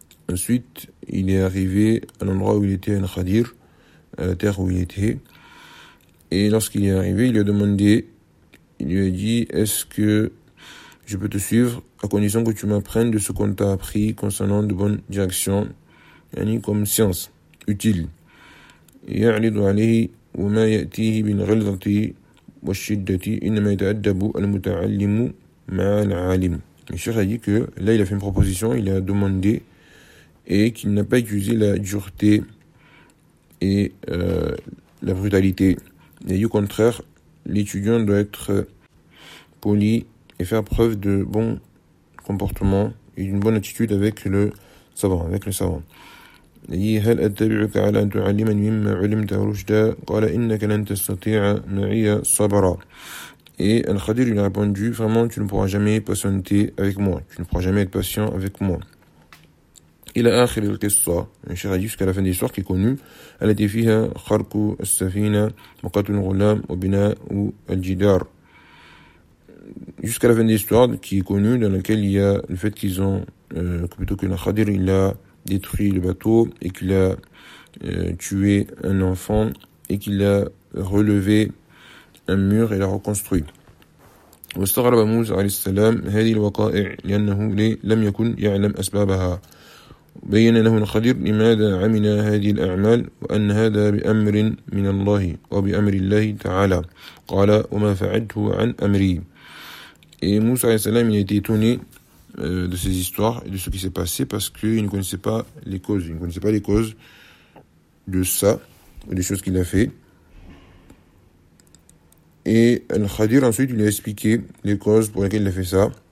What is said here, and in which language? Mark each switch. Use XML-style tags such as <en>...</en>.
<fr>Ensuite, il est arrivé à l'endroit où il était un khadir, à la terre où il était. Et lorsqu'il est arrivé, il lui a demandé, il lui a dit, est-ce que je peux te suivre à condition que tu m'apprennes de ce qu'on t'a appris concernant de bonnes directions, yani comme science utile.</fr> <ar>يعرض عليه وما يأتيه من غلظة والشدة إنما يتأدب المتعلم مع العالم.</ar> <fr>Le cheikh a dit que là il a fait une proposition, il a demandé et qu'il n'a pas utilisé la dureté et la brutalité. Et au contraire, l'étudiant doit être poli et faire preuve de bon comportement et d'une bonne attitude avec le savant.</fr> <ar>هل أتبعك على أن تعلمني مما علمت رشدا؟ قال إنك لن تستطيع معي صبرا.</ar> <fr>Et Al-Khadir lui a répondu, vraiment tu ne pourras jamais patienter avec moi, tu ne pourras jamais être patient avec moi.</fr> <ar>إلى آخر القصة,</ar> <fr>un cheikh a dit jusqu'à la fin de l'histoire qui est connue,</fr> <ar>التي فيها خرق السفينة وقتل الغلام وبناء الجدار.</ar> <fr>Jusqu'à la fin de l'histoire qui est connue, dans laquelle il y a le fait qu'ils ont, plutôt que Al-Khadir, il a détruit le bateau et qu'il a tué un enfant et qu'il a relevé un mur et l'a reconstruit.</fr> <ar>واستغرب موسى عليه السلام هذه الوقائع لأنه لم يكن يعلم أسبابها. بين له الخضر لماذا عمل هذه الأعمال وأن هذا بأمر من الله وبأمر الله تعالى. قال وما فعلته عن أمري.</ar> <fr>Et</fr> <ar>موسى عليه السلام</ar> <fr>il a été étonné de ces histoires et de ce qui s'est passé parce qu'il ne connaissait pas les causes. Il ne connaissait pas les causes de ça, des choses qu'il a fait. Et Al-Khadir ensuite lui a expliqué les causes pour lesquelles il a fait ça.</fr>